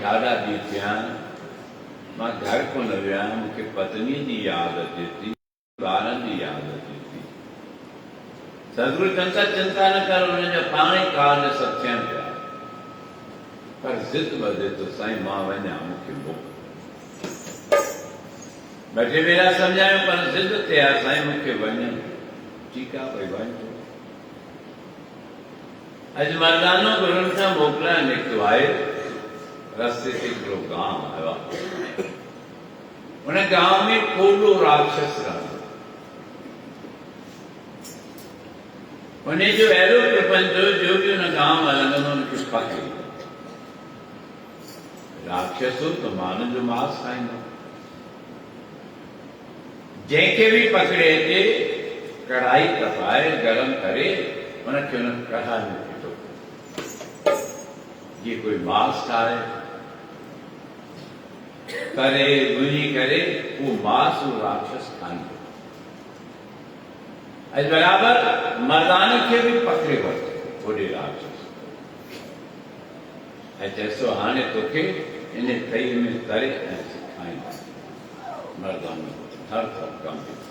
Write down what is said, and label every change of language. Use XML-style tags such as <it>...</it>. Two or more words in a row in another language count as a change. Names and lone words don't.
<sd>ॾाढा ॾींहं थिया आहिनि मां घर कोन वियो आहियां मूंखे पत्नीअ जी यादि अचे थी ॿारनि जी यादि अचे थी सदगुरु चवनि था चिंता न कर हुनजा पाण ई कार्य सभु थियनि पिया पर ज़िद वधे थो साईं मां वञा मूंखे मोकिल ॿ टे भेरा सम्झायूं पर ज़िद ते आहे साईं मूंखे वञनि ठीकु आहे भई वञ अॼु मर्दानो गुरुनि खां मोकिलणु निकितो आहे रस्ते ते हिकिड़ो गांव आयो आहे उन गांव में कोलो राक्षस रहंदो उन जो अहिड़ो प्रपंच हो जो बि उन गांव में हलंदो हुनखे पके राक्षस हो त माण्हुनि जो मांस खाईंदो जंहिंखे बि पकड़े अचे कढ़ाई तपाए गरम करे उनखे उन कढ़ाई में फिटो जीअं कोई मांस ठाहे करे भुञी करे वो मांस वो राक्षस खाईंदो अॼु बराबरि मर्दान खे बि पकड़े वरितो होॾे राक्षस ऐं चएसो हाणे तोखे इन तई में तरे ऐं सेखारींदा मर्दान हर थर कमु</sd>